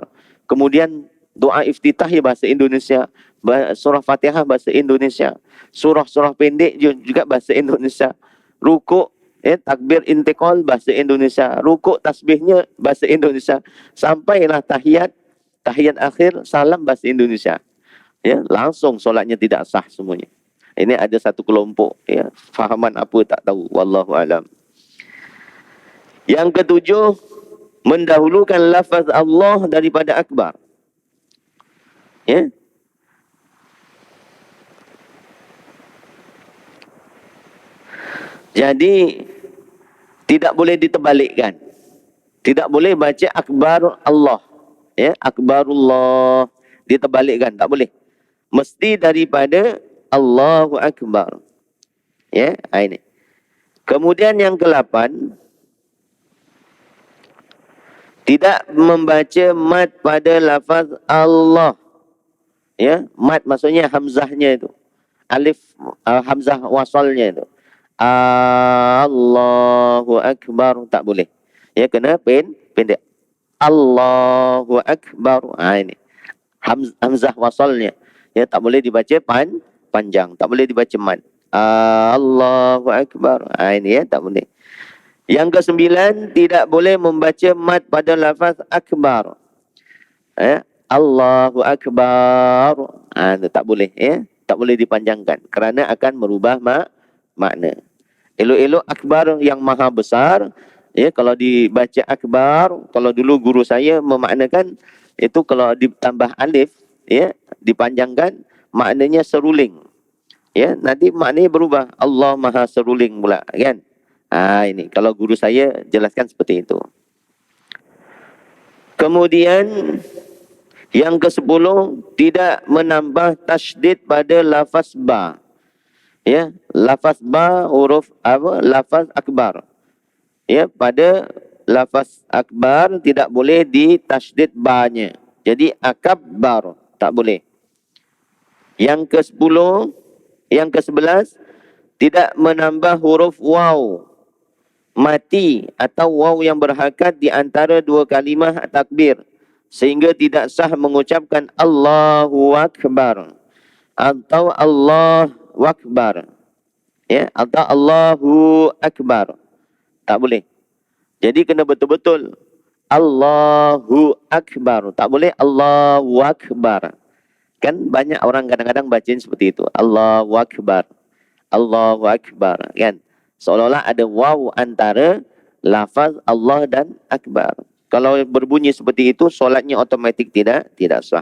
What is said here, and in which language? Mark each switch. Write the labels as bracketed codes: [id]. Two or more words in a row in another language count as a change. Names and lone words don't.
[ms] Kemudian doa iftitah ya bahasa Indonesia, surah Fatihah bahasa Indonesia, surah-surah pendek juga bahasa Indonesia. Rukuk, ya, takbir intiqal bahasa Indonesia, rukuk tasbihnya bahasa Indonesia, sampailah tahiyat akhir salam bahasa Indonesia. Ya, langsung solatnya tidak sah semuanya. Ini ada satu kelompok, ya, fahaman apa tak tahu, wallahu alam. Yang ketujuh, mendahulukan lafaz Allah daripada akbar. Ya. Jadi tidak boleh diterbalikkan. Tidak boleh baca akbar Allah. Ya, akbarullah diterbalikkan, tak boleh. Mesti daripada [ar] الله أكبر. [ms] Ya, ini. Kemudian yang ke-8, tidak membaca mad pada lafaz Allah. Ya, mad maksudnya hamzahnya itu. Alif hamzah wasalnya itu. [ar] الله أكبر, [ms] tak boleh. Ya, kena pendek. [ar] الله أكبر. [ms] Ini. Hamzah wasalnya. Ya, tak boleh dibaca panjang, tak boleh dibaca mad. [ar] الله أكبر. [ms] Ini, ya, tak boleh. Yang ke-9, tidak boleh membaca mad pada lafaz akbar. [ar] الله أكبر. [ms] Itu tak boleh, ya. Tak boleh dipanjangkan kerana akan merubah makna. Elok-elok akbar yang maha besar, ya, kalau dibaca akbar, kalau dulu guru saya memaknakan itu kalau ditambah alif, ya, dipanjangkan maknanya seruling. Ya, nanti maknanya berubah. Allah maha seruling pula, kan? Ini kalau guru saya jelaskan seperti itu. Kemudian yang ke-10, tidak menambah tasydid pada lafaz ba. Ya, lafaz ba huruf apa? Lafaz akbar. Ya, pada lafaz akbar tidak boleh ditasydid ba-nya. Jadi akbar tak boleh. Yang ke-10, yang ke-11, tidak menambah huruf waw mati atau waw yang berharakat di antara dua kalimah takbir sehingga tidak sah mengucapkan [ar] الله أكبر [ms] atau [ar] الله أكبر, [ms] ya, atau [ar] الله أكبر. [ms] Tak boleh. Jadi kena betul-betul [ar] الله أكبر. [ms] Tak boleh [ar] الله أكبر. [ms] Kan banyak orang kadang-kadang bacain seperti itu. [ar] الله أكبر الله أكبر. [ms] Kan? Seolah-olah ada waw antara lafaz Allah dan Akbar. Kalau berbunyi seperti itu, solatnya otomatik tidak sah.